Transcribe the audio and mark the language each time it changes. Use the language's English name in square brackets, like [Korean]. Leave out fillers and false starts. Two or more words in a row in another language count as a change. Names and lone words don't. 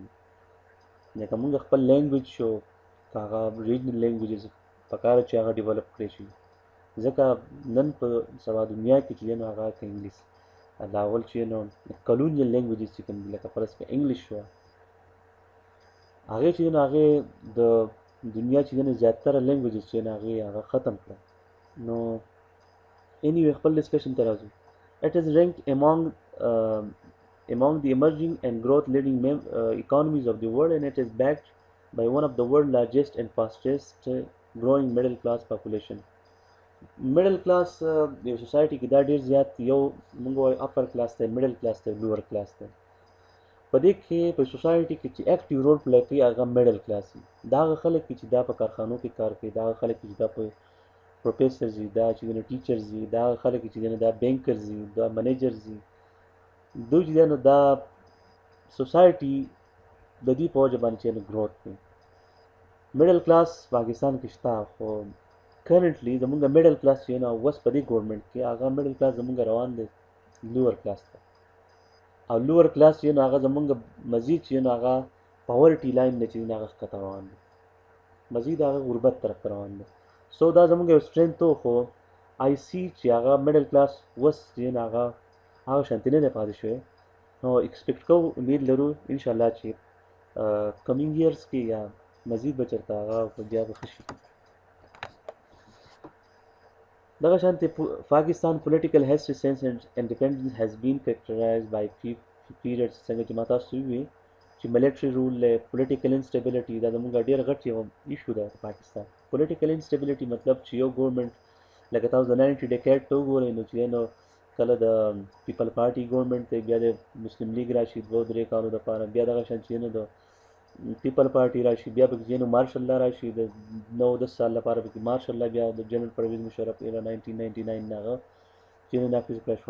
[Pashto] لکه مونږ خپل لینګویج شو هغه [English] regional languages [Pashto] پکاره چې هغه ډیولپ کړی شي، ځکه نن په سبا دنیا کې چې هغه که انګلیس دا اول چې [English] colonial languages [Pashto] چې کوم دي لکه فرض کړه انګلیش شو، هغې چې هغې د دنیا چې زیاتره لینګویجز چې هغه ختم کړه. نو anyway خپل ډسکشن ته راځو. [English] It is ranked among the emerging and growth leading economies of the world, and it is backed by one of the world's largest and fastest growing middle class population. Middle class [Pashto] د سوسایټي کې دا ډیر زیات یو موږ وایو [English] upper class [Pashto] دی، [English] middle class [Pashto] دی، [English] lower class [Pashto] دی. په دې کې په سوسایټي کې چې [English] active role play [Pashto] کوي هغه [English] middle class [Pashto] دي. دا هغه خلک چې دا په کارخانو کې کار کوي، دا هغه خلک چې دا په پروفیسرز دي، دا چې ټیچرز دي، دا هغه خلک چې دا بینکرز دي، دا منیجرز دي. دوی چې دا سوسایټي د دې په وجه باندې چې ګروث کوي. [English] middle class [Pashto] پاکستان کې شته، خو currently زمونږ [English] middle class [Pashto] چې اوس په دې ګورنمنټ کې هغه [English] middle class [Pashto] زمونږ روان دی [English] lower class [Pashto] ته، او [English] lower class [Pashto] چې هغه زمونږ مزید چې هغه [English] poverty line [Pashto] نه چې هغه ښکته روان دی، مزید هغه غربت طرف ته روان دی. سو دا زمونږ یو سټرینث و، خو آی سی چې هغه [English] middle class [Pashto] اوس چې هغه شانتي نه دی پاتې شوی. نو ایکسپیکټ کوو، امید لرو انشاءالله چې [English] coming years [Pashto] کې یا مزید به چېرته هغه بیا به ښه شي. دغه شانتې پاکستان [English] political history since independence has been characterized by periods [Pashto] څنګه چې ما تاسو وویل چې [English] military rule، political instability [Pashto] دا زموږ ډېر غټ یو ایشو ده په پاکستان. [English] political instability [Pashto] مطلب چې یو ګورنمنټ لکه تاسو د 90 ډیکیډ ته وګورئ نو چې کله د [English] People Party government [Pashto] دی، بیا د مسلم لیگ راشي 2-3 کالو دپاره، بیا دغه شان چې د پیپل پارټي راشي، بیا پکې [English] martial law [Pashto] راشي د 9-10 سال لپاره پکې [English] martial law, [Pashto] بیا د جنرال پرویز مشرف اله 1999 هغه چې نافذ کړه شوه.